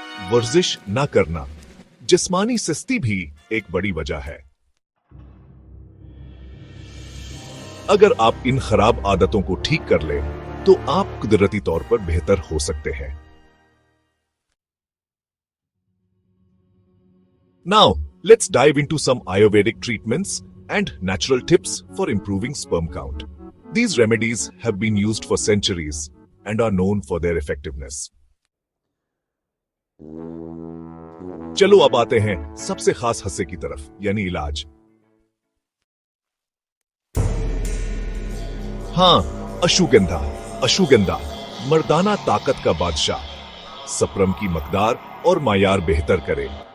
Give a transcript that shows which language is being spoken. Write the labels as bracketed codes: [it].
[hi] वर्जिश न करना, जिस्मानी सुस्ती भी एक बड़ी वजह है। अगर आप इन खराब आदतों को ठीक कर लें, तो आप कुदरती तौर पर बेहतर हो सकते हैं। [en] Now, let's dive into some Ayurvedic treatments and natural tips for improving sperm count. These remedies have been used for centuries and are known for their effectiveness. [hi] चलो अब आते हैं सबसे खास हिस्से की तरफ, यानी इलाज। हाँ, अश्वगंधा। अश्वगंधा मर्दाना ताकत का बादशाह, सप्रम की मकदार और मायार बेहतर करे।